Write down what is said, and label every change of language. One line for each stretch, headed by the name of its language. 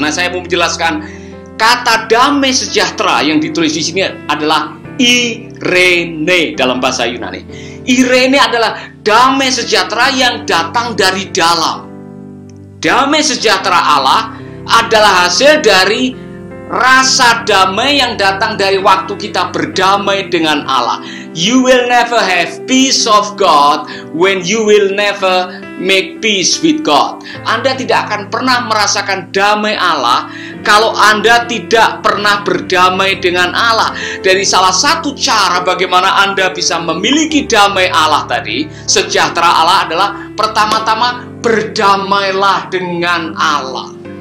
Indonesian: Nah, saya mau menjelaskan kata damai sejahtera yang ditulis di sini adalah Irene dalam bahasa Yunani. Irene adalah damai sejahtera yang datang dari dalam. Damai sejahtera Allah adalah hasil dari rasa damai yang datang dari waktu kita berdamai dengan Allah.
English: You will never have peace of God when you will never make peace with God.
Indonesian: Anda tidak akan pernah merasakan damai Allah kalau Anda tidak pernah berdamai dengan Allah. Dari salah satu cara bagaimana Anda bisa memiliki damai Allah tadi, sejahtera Allah adalah pertama-tama berdamailah dengan Allah.